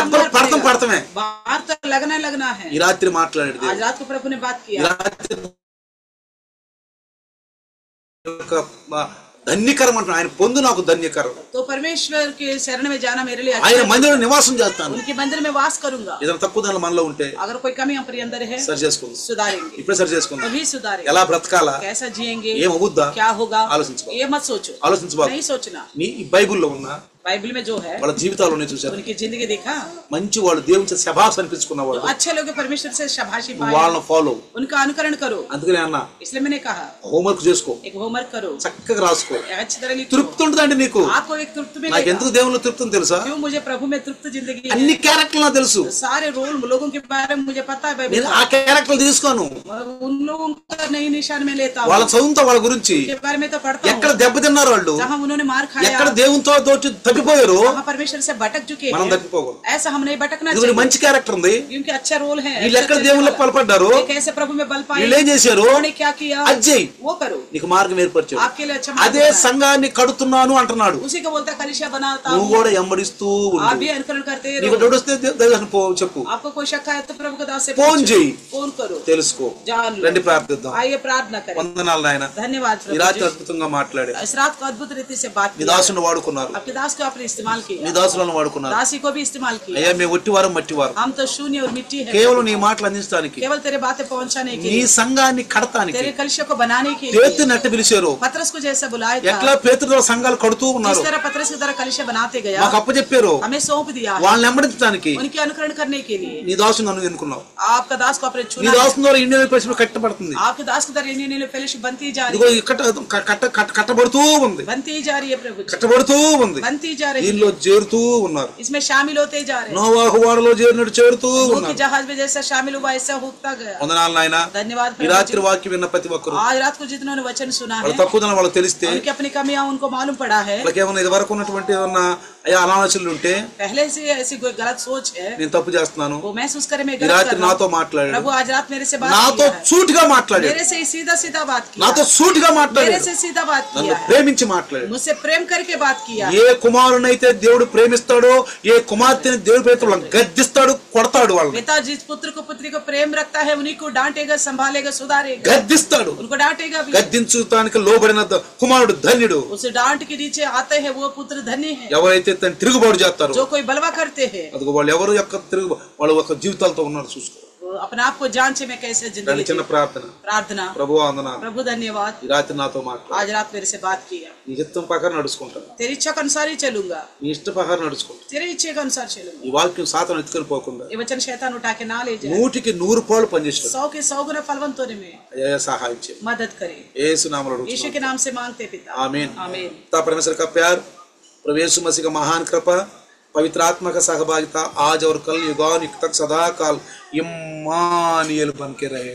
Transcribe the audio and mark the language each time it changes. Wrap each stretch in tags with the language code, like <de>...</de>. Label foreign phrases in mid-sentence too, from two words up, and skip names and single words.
<te>దెబ్బలు</te> <hi>मार</hi> <te>పడతాం</te> <hi>पड़ेगा।</hi> <te>పడతామే.</te> <hi>बाहर तो लगना है।</hi> <te>ఈ రాత్రి మాట్లాడేది</te> <hi>आज रात को प्रभु ने बात</hi> <te>ఈ</te> <hi>किया,</hi> <te>రాత్రి ధన్యకరం అంటున్నాడు. ఆయన పొందు నాకు ధన్యకరం,</te> <hi>तो परमेश्वर के शरण में जाना मेरे लिए</hi> <te>ఆయన</te> <hi>अच्छा है।</hi> <te>మందిరంలో నివాసం చేస్తాను.</te> <hi>उनके मंदिर में वास करूंगा।</hi> <te>ఏదైనా తక్కువ దానిలో మనలో ఉంటే</te> <hi>अगर कोई कमी हमारे अंदर है</hi> <te>సరి చేసుకుందాం,</te> <hi>सुधारेंगे,</hi> <te>ఇప్పుడే సరి చేసుకుందాం.</te> <hi>तभी सुधारेंगे।</hi> <te>ఎలా బ్రతకాలా,</te> <hi>कैसा जिएंगे,</hi> <te>ఏం అవుద్దా</te> <hi>क्या होगा,</hi> <te>ఆలోచించుకో,</te> <hi>ये मत सोचो,</hi> <te>ఆలోచించబాకు.</te> <hi>नहीं सोचना।</hi> <te>నీ ఈ బైబిల్లో ఉన్న</te> <hi>बाइबल में जो है</hi> <te>వాళ్ళ జీవితాల్లోనే చూశారు,</te> <hi>उनकी जिंदगी देखा,</hi> <te>మంచి వాళ్ళు దేవుని చేత శభాస్ అనిపించుకున్న</te> <hi>जो</hi> <te>వాళ్ళు,</te> <hi>अच्छे लोग परमेश्वर से शाबाशी पाए,</hi> <te>వాళ్ళని ఫాలో.</te> <hi>उनका अनुकरण करो।</hi> <te>అందుకనే అన్న</te> <hi>इसलिए मैंने कहा</hi> <te>హోంవర్క్ చేసుకో,</te> <hi>एक होमवर्क करो,</hi> <te>చక్కగా రాసుకో.</te> <hi>अच्छी तरह लिखो।</hi> <te>తృప్తి ఉంటుందండి నీకు.</te> <hi>आपको एक तृप्त</hi> <te>నాకు</te> <hi>मिलेगा।</hi> <te>ఎందుకు దేవుళ్ళు తృప్తి ఉంది తెలుసా,</te> <hi>क्यों मुझे प्रभु में तृप्त जिंदगी है।</hi> <te>అన్ని క్యారెక్టర్లు నాకు తెలుసు.</te> <hi>सारे रोल लोगों के बारे में मुझे पता है बाइबल</hi> <te>నేను</te> <hi>का।</hi> <te>ఆ క్యారెక్టర్లు తీసుకోను,</te> <hi>उन लोगों का नहीं निशान में लेता</hi> <te>వాళ్ళ</te> <hi>हूँ,</hi> <te>చదువుతో వాళ్ళ గురించి</te> <hi>के बारे में तो पढ़ता</hi> <te>ఎక్కడ</te> <hi>हूँ,</hi> <te>దెబ్బతిన్నారు వాళ్ళు,</te> <hi>जहाँ उन्होंने मार खाया,</hi> <te>ఎక్కడ దేవునితో తోటి తప్పిపోయారు,</te> <hi>जहाँ परमेश्वर से भटक चुके</hi> <te>మనం</te> <hi>हैं,</hi> <te>తప్పిపోకూడదు.</te> <hi>ऐसा हम नहीं भटकना</hi> <te>ఇది</te> <hi>चाहिए।</hi> <te>మంచి క్యారెక్టర్ ఉంది.</te> <hi>क्योंकि अच्छा रोल है,</hi> <te>వీళ్ళు ఎక్కడ దేవుళ్ళు బలపడ్డారు,</te> <hi>कैसे प्रभु में बल पाए,</hi> <te>వీళ్ళు ఏం చేశారు,</te> <hi>उन्होंने क्या किया,</hi> <te>అజ్జయ్</te> <hi>वो करो,</hi> <te>నీకు మార్గం ఏర్పరిచాడు.</te> <hi>आपके लिए अच्छा मार्ग</hi> <te>అదే</te> <hi>बनाया।</hi> <te>సంఘాన్ని కడుతున్నాను అంటున్నాడు.</te> <hi>उसी को बोलता कलिसिया बनाता</hi> <te>నువ్వు</te> <hi>हूँ,</hi> <te>కూడా ఎంబడిస్తూ ఉండు.</te> <hi>आप भी अनुकरण करते</hi> <te>నీకు</te> <hi>रहो।</hi> <te>డౌట్ వస్తే దైవాన్ని చెప్పు,</te> <hi>आपको कोई शक है तो प्रभु को दास से</hi> <te>ఫోన్</te> <hi>पूछो,</hi> <te>చేయి,</te> <hi>फोन करो,</hi> <te>తెలుసుకో.</te> <hi>जान लो।</hi> <te>రండి ప్రార్థిద్దాం.</te> <hi>आइए प्रार्थना करें।</hi> <te>వందనాలు నాయన,</te> <hi>धन्यवाद</hi> <te>ఈ</te> <hi>प्रभु</hi> <te>రాత్రి</te> <hi>जी।</hi> <te>అద్భుతంగా మాట్లాడే</te> <hi>इस रात को अद्भुत रीति से बात</hi> <te>నీ</te> <hi>किया,</hi> <te>దాసుని వాడుకున్నారు,</te> <hi>आपके दास को आपने इस्तेमाल</hi> <te>నీ</te> <hi>किया,</hi> <te>దాసులను వాడుకున్నారు.</te> <hi>दासी को भी इस्तेमाल किया।</hi> <te>అయ్యా మేము ఒట్టివారం మట్టివారం,</te> <hi>हम तो शून्य और मिट्टी है,</hi> <te>కేవలం నీ మాటలు అందించడానికి,</te> <hi>केवल तेरे बातें पहुंचाने के</hi> <te>నీ</te> <hi>लिए,</hi> <te>సంఘాన్ని కడతానికి</te> <hi>तेरे कलिसिया को बनाने के लिए।</hi> <te>పేతురుని ఎట్ట పిలిచారు,</te> <hi>पतरस को जैसा बुलाया</hi> <te>ఎట్లా</te> <hi>था,</hi> <te>పేతురు సంఘాలు కడుతూ ఉన్నారు,</te> <hi>जिस तरह पतरस की तरह कलिसिया बनाते गया,</hi> <te>మాకు అప్పచెప్పారు,</te> <hi>हमें सौंप दिया है,</hi> <te>వాళ్ళని వెంబడించడానికి</te> <hi>उनके अनुकरण करने के लिए।</hi> <te>నీ దాసుని నన్ను ఎన్నుకున్నావు.</te> <hi>आपका दास को आपने</hi> <te>నీ</te> <hi>चुना है,</hi> <te>దాసుని ద్వారా ఇండియన్ పరిశ్రమ కట్టబడుతుంది.</te> <hi>आपके दास की तरह इंडियन फेलोशिप बनती जा रही</hi> <te>ఇదిగో</te> <hi>है,</hi> <te>కట్టబడుతూ ఉంది,</te> <hi>बनती जा रही है प्रभु जी,</hi> <te>కట్టబడుతూ ఉంది.</te> <hi>बनती जा रही</hi> <te>దీనిలో</te> <hi>है,</hi> <te>చేరుతూ ఉన్నారు.</te> <hi>इसमें शामिल होते जा रहे हैं।</hi> <te>నోవాహు వాడలో చేరినట్టు చేరుతూ</te> <hi>नूह के</hi> <te>ఉన్నారు.</te> <hi>जहाज में जैसा शामिल हुआ ऐसा होता गया।</hi> <te>వందనాలు నాయన.</te> <hi>धन्यवाद</hi> <te>ఈ</te> <hi>प्रभु</hi> <te>రాత్రి</te> <hi>जी।</hi> <te>వాక్యం విన్న ప్రతి ఒక్కరు</te> <hi>आज रात को जिन्होंने वचन सुना</hi> <te>వాళ్ళ</te> <hi>है,</hi> <te>తక్కువ వాళ్ళకి తెలిస్తే,</te> <hi>उनकी अपनी कमियां उनको मालूम पड़ा है,</hi> <te>వాళ్ళకి ఏమైనా ఇది వరకు ఉన్నటువంటి ఏమన్నా అయ్యా అనాలోచనలు ఉంటే,</te> <hi>पहले से ऐसी कोई गलत सोच है,</hi> <te>నేను తప్పు చేస్తున్నాను,</te> <hi>वो महसूस करे मैं</hi> <te>ఈ</te> <hi>गलत कर</hi> <te>రాత్రి</te> <hi>रहा</hi> <te>నాతో</te> <hi>हूं।</hi> <te>మాట్లాడాడు,</te> <hi>प्रभु आज रात मेरे से बात</hi> <te>నాతో</te> <hi>किया है,</hi> <te>సూటిగా మాట్లాడాడు,</te> <hi>मेरे से सीधा सीधा बात किया,</hi> <te>నాతో సూటిగా</te> <hi>मेरे</hi> <te>మాట్లాడాడు,</te> <hi>से सीधा बात</hi> <te>నన్ను</te> <hi>किया है,</hi> <te>ప్రేమించి మాట్లాడాడు.</te> <hi>मुझसे प्रेम करके बात किया।</hi> <te>ఏ కుమారుడు కుమారునైతే దేవుడు ప్రేమిస్తాడో, ఏ కుమార్తెని దేవుడు ప్రేమిస్తాడో వాళ్ళని గద్దిస్తాడు, కొడతాడు. వాళ్ళని</te> <hi>पिता जिस पुत्र को पुत्री को प्रेम रखता है उन्हीं को डांटेगा, संभालेगा, सुधारेगा,</hi> <te>గద్దిస్తాడు.</te> <hi>उनको डांटेगा भी।</hi> <te>గద్దించడానికి లోబడిన కుమారుడు ధన్యుడు.</te> <hi>उस डांट के नीचे आते हैं वो पुत्र धन्य है।</hi> <te>ఎవరైతే తను తిరుగుబాటు చేస్తారో,</te> <hi>जो कोई बलवा करते हैं,</hi> <te>అదిగో వాళ్ళు ఎవరు యొక్క వాళ్ళ యొక్క జీవితాలతో ఉన్నారు చూసుకో.</te> <hi>वो अपने आप को जांचे में कैसे जिंदगी</hi> <te>చిన్న ప్రార్థన.</te> <hi>प्रार्थना।</hi> <te>ప్రభు వందనాలు,</te> <hi>प्रभु धन्यवाद,</hi> <te>ఈ రాత్రి నాతో మాట్లాడు.</te> <hi>आज रात मेरे से बात किया।</hi> <te>నీ ఇష్టం ప్రకారం నడుచుకుంటాను,</te> <hi>तेरी इच्छा के अनुसार ही चलूंगा,</hi> <te>నీ ఇష్ట ప్రకారం నడుచుకుంటాను.</te> <hi>तेरी इच्छा के अनुसार चलूंगा।</hi> <te>ఈ వాక్యం సాతాను ఎత్తుకొని పోకుండా</te> <hi>ये वचन शैतान उठा के ना ले जाए,</hi> <te>100 పాలు పనిచేస్తాడు.</te> <hi>100 के 100 गुना फलवंत होने में</hi> <te>అయ్యా సహాయం చేయి.</te> <hi>मदद करे।</hi> <te>యేసు నామములో</te> <hi>यीशु</hi> <te>అడుగుతున్నాను.</te> <hi>के नाम से मांगते पिता, आमीन। आमीन। पिता परमेश्वर का प्यार, प्रभु यीशु मसीह का महान कृपा, पवित्र आत्मा का सहभागिता आज और कल युगान युग तक सदा काल इम्मानुएल बन के रहे।</hi>